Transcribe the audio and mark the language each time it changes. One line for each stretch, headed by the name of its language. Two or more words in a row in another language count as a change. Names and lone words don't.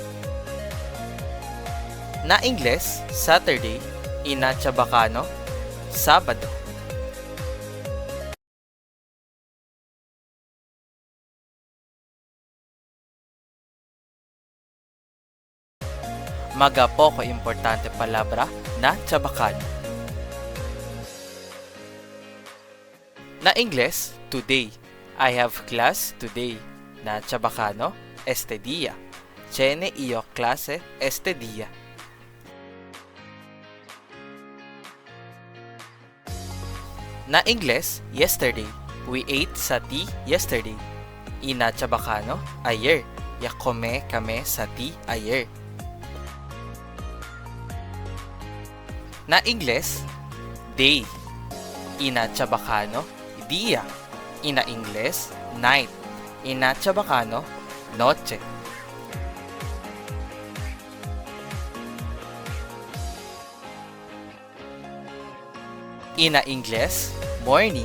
Chavacano: Na Ingles, Saturday. Ina chabacano, Sabado. Mga poco importante palabra na chabacano. Na Ingles, today.
English: I have class today.
Chavacano: Na chabacano, este día. Tiene io clase este día. Na Ingles, yesterday.
English: We ate sa tea yesterday.
Chavacano: Ina chabacano, ayer. Ya come kami sa tea ayer. Na Ingles, day. Ina chabacano, día. Ina Ingles, night. Ina chabacano, noche. Ina Ingles, morning.